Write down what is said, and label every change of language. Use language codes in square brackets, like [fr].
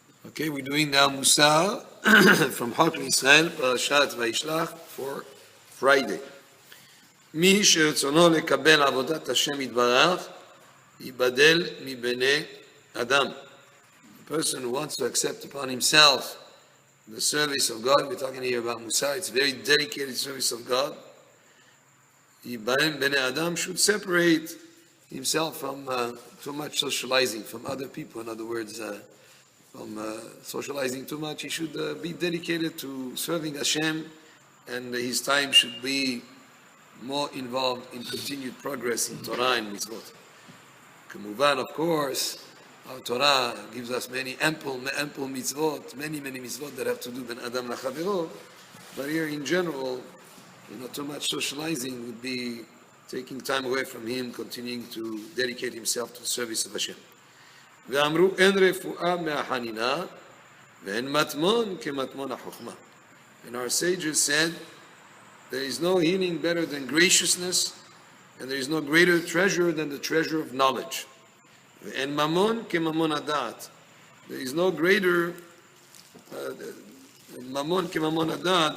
[en] Okay, we're doing now Mussar from Chok Israel, Parashat Vayishlach for Friday. [he] מי שרצונו לקבל עבודת השם יתברך, ייבדל מבני אדם. [en] The person who wants to accept upon himself the service of God, we're talking here about Mussar, it's a very dedicated service of God. Bnei Adam should separate himself from too much socializing, from other people. In other words, from socializing too much, he should be dedicated to serving Hashem, and his time should be more involved in continued progress in Torah and mitzvot. K'muvan, of course, our Torah gives us many ample mitzvot, many mitzvot that have to do [he] ben Adam lachavero. [en] But here, in general, too much socializing would be taking time away from him, continuing to dedicate himself to the service of Hashem. [he] ואמרו אין רפואה מהחנינה ואין מטמון כמטמון החוכמה. [en] And our sages said, there is no healing better than graciousness, and there is no greater treasure than the treasure of knowledge. [he] ואין ממון כממון הדעת. [en] There is no greater [he] ממון כממון הדעת.